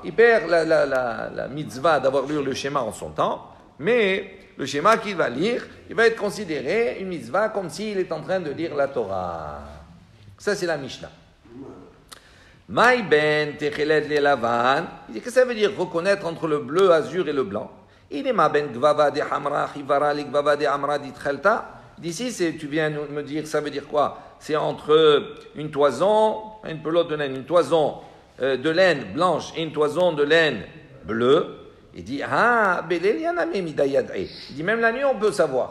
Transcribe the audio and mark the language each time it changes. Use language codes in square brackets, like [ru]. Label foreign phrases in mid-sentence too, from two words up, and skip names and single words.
[fr] Il perd la mitzvah d'avoir lu le schéma en son temps, mais le schéma qu'il va lire, il va être considéré une mitzvah comme s'il est en train de lire la Torah. Ça, c'est la Mishnah. [he] Maï ben techelet le lavan. [fr] Il dit que ça veut dire reconnaître entre le bleu, azur et le blanc. Il est [arc] ma ben gvava de hamra chivara li gvava de amra dit chelta. [fr] D'ici, tu viens me dire, ça veut dire quoi? C'est entre une toison, une pelote de laine, une toison de laine blanche et une toison de laine bleue. Il dit, il dit, même la nuit, on peut savoir.